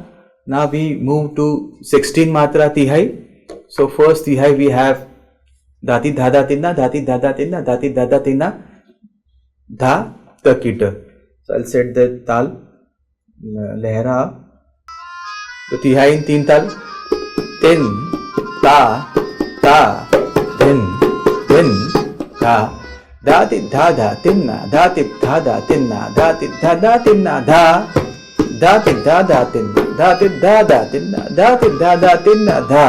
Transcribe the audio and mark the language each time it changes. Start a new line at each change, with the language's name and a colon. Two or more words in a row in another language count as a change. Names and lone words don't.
English: Now we move to 16 Matra Tehai. So first Tehai we have Dati Dada Tinna, Dati Dada Tinna, Dati Dada Tinna, Dha Takita. So I'll set the Taal, Lehra. The Tehai in 3 Taal. Tin, Ta, Ta, Din, Din, Tha. Dati Dada Tinna, Dati Dada Tinna, Dati Dada Tinna, Dha. Dati Dada Tinna, Dati Dada Tinna, Dati Dada Tinna, Dha.